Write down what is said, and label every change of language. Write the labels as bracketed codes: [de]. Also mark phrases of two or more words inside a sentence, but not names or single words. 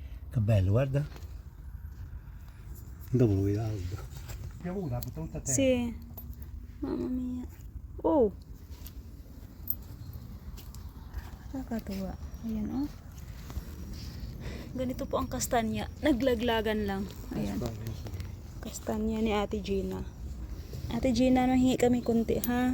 [it] Che bello, guarda. Dopo lo vedo. Piovuta tutta a terra. Sì. Mamma mia. [tl] Oh. Nakakatuwa. Ayan oh. Ganito po ang kastanya. Naglaglagan lang. Ayan. Kastanya ni Ate Gina. Ate Gina, mahingi kami kunti ha.